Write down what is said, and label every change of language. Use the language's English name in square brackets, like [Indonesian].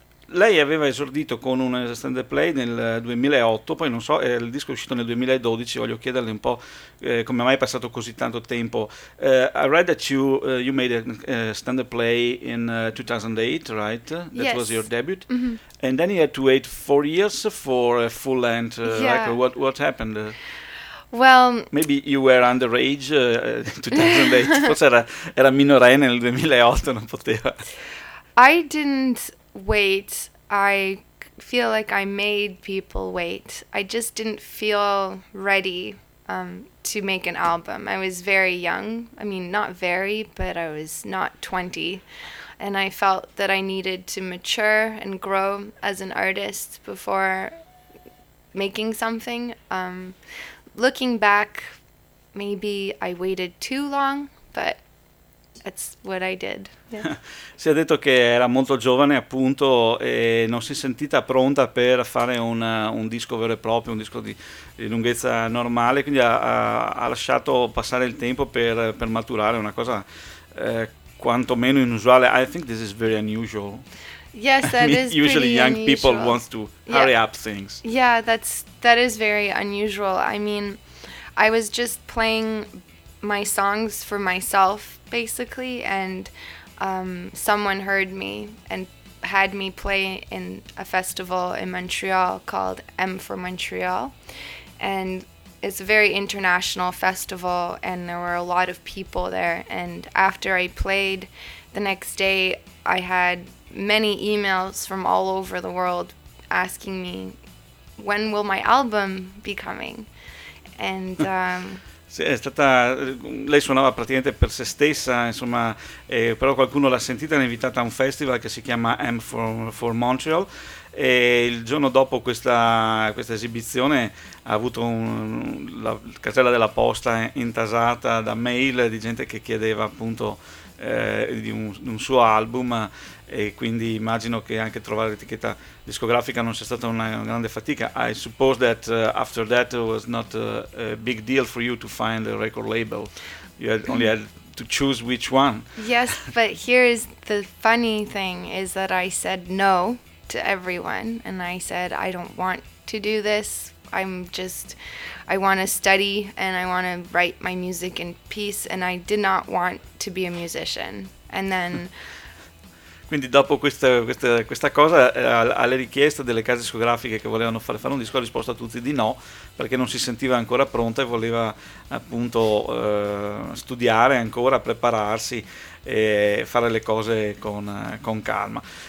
[Italian] Lei aveva esordito con un extended play nel 2008, poi non so, il disco è uscito nel 2012. Voglio chiederle un po' come mai è passato così tanto tempo. [English] I read that you made an extended play in 2008, right? That yes. was your debut. Mm-hmm. And then you had to wait 4 years for a full length yeah. record. What happened? Well, maybe you were underage in 2008. [Italian] Forse era minorenne nel 2008, non poteva. [English] I didn't wait. I feel like I made people wait. I just didn't feel ready to make an album. I was very young. I mean, not very, but I was not 20. And I felt that I needed to mature and grow as an artist before making something. Looking back, maybe I waited too long, but that's what I did. Yeah. [Italian] Si è detto che era molto giovane, appunto, e non si è sentita pronta per fare un disco vero e proprio, un disco di lunghezza normale, quindi ha lasciato passare il tempo per maturare, una cosa quantomeno inusuale. [English] I think this is very unusual. Yes, that is pretty usually young unusual. People want to hurry yeah. up things. Yeah, that is very unusual. I mean, I was just playing my songs for myself, basically, and someone heard me and had me play in a festival in Montreal called M for Montreal, and it's a very international festival, and there were a lot of people there. And after I played the next day, I had many emails from all over the world asking me, when will my album be coming? And [Italian] lei suonava praticamente per se stessa, insomma, però qualcuno l'ha sentita e l'ha invitata a un festival che si chiama M for Montreal, e il giorno dopo questa esibizione ha avuto la casella della posta intasata da mail di gente che chiedeva appunto di un suo album. e quindi immagino che anche trovare l'etichetta discografica non sia stata una grande fatica. [English] I suppose that after that it was not a big deal for you to find a record label. You had only had to choose which one. Yes, but here is the funny thing is that I said no to everyone and I said I don't want to do this. I want to study and I want to write my music in peace and I did not want to be a musician. And then [Italian] quindi dopo questa cosa alle richieste delle case discografiche che volevano fare un disco ha risposto a tutti di no perché non si sentiva ancora pronta e voleva appunto studiare ancora, prepararsi e fare le cose con calma.